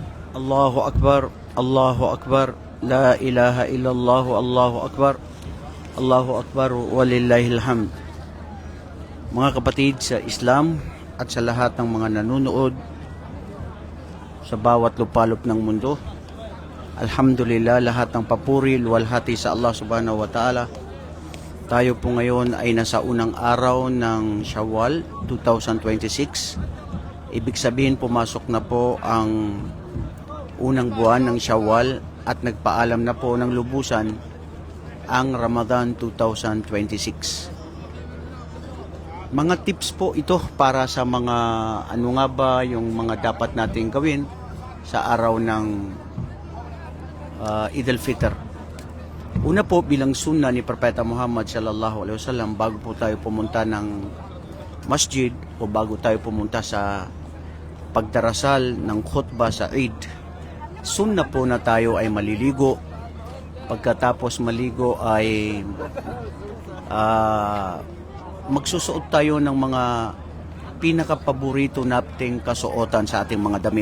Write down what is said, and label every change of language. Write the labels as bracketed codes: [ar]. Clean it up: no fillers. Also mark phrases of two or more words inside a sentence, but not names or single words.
[ar] الله أكبر، الله أكبر، لا إله إلا الله، الله أكبر، الله أكبر، ولله الحمد. [tl] Mga kapatid sa Islam at sa lahat ng mga nanonood sa bawat lupalop ng mundo, alhamdulillah, lahat ng papuri, luwalhati sa Allah [ar] سبحانه وتعالى. [tl] Tayo po ngayon ay nasa unang araw ng Shawwal 2026. Ibig sabihin, pumasok na po ang unang buwan ng Shawwal at nagpaalam na po ng lubusan ang Ramadan 2026. Mga tips po ito para sa mga ano nga ba yung mga dapat nating gawin sa araw ng Eid al-Fitr. Una po, bilang sunna ni Propeta Muhammad [ar] صلى الله عليه وسلم, [tl] bago po tayo pumunta ng masjid o bago tayo pumunta sa pagdarasal ng khutbah sa Eid, sunna po na tayo ay maliligo. Pagkatapos maligo ay magsusuot tayo ng mga pinakapaborito nating kasuotan sa ating mga damit.